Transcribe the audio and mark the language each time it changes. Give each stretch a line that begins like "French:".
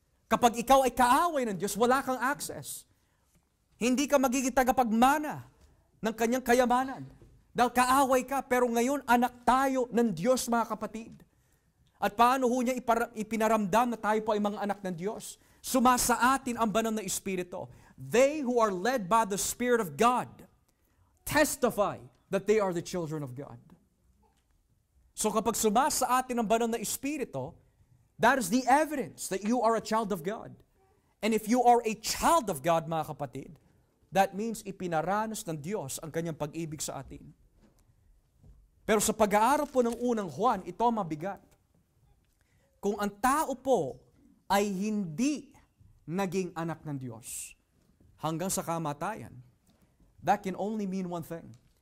Filipino: Kapag ikaw ay kaaway ng Diyos, wala kang access. Hindi ka magiging tagapagmana ng kanyang kayamanan. Dahil kaaway ka, pero ngayon anak tayo ng Diyos, mga kapatid. At paano ho niya ipinaramdam na tayo po ay mga anak ng Diyos? Sumasa atin ang banal na Espiritu.
English: They who are led by the Spirit of God testify that they are the children of God. So
Filipino: kapag sumasa atin ang banal na Espiritu,
English: that is the evidence that you are a child of God. And if you are a child of God,
Filipino: mga kapatid,
English: that means
Filipino: ipinaranas ng Diyos ang kanyang pag-ibig sa atin. Pero sa pag-aaral po ng unang Juan, ito mabigat. Kung ang tao po ay hindi naging anak ng Diyos hanggang sa kamatayan,
English: that can only mean one thing.